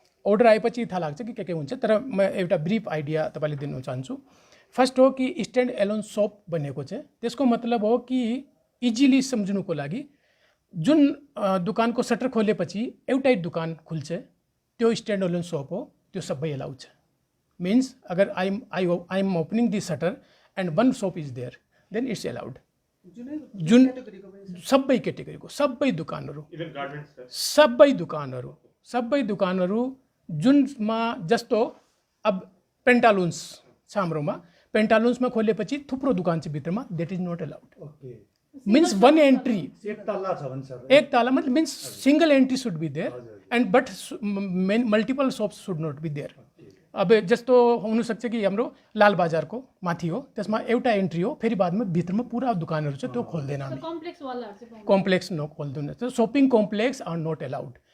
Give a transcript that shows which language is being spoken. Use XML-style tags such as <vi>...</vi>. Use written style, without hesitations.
<ne>Order आएपछि थाहा लाग्छ कि के हुन्छ। तर म एउटा ब्रिफ आइडिया तपाईँले दिन चाहन्छु। फर्स्ट हो कि स्ट्यान्ड एलोन सप भनेको चाहिँ त्यसको मतलब हो कि इजिली सम्झनुको लागि जुन दुकानको सटर खोलेपछि एउटै दुकान खुल्छ त्यो स्ट्यान्ड एलोन सप हो, त्यो सबै एलाउ छ।</ne> <en>Means अगर I am opening this shutter and one shop is there then it's allowed.</en> <ne>जुन सबै क्याटेगोरीको सबै दुकानहरू,</ne> <en>even garments</en> <ne>सबै दुकानहरू जुनमा जस्तो अब पेन्टालुन्स छ हाम्रोमा, पेन्टालुन्समा खोलेपछि थुप्रो दुकान छ भित्रमा,</ne> <en>That is not allowed. Means one entry</en> <ne>एक तल्ला छ भने सर, एक ताला मतलब</ne> <en>Means single entry should be there and but multiple shops should not be there.</en> <ne>अब जस्तो हुनसक्छ कि हाम्रो लाल बजारको माथि हो, त्यसमा एउटा एन्ट्री हो, फेरि बादमा भित्रमा पुरा दुकानहरू छ, त्यो खोल्दैन हामी। कम्प्लेक्स न खोल्दैन, त्यो</ne> <en>Shopping complex are not allowed.</en>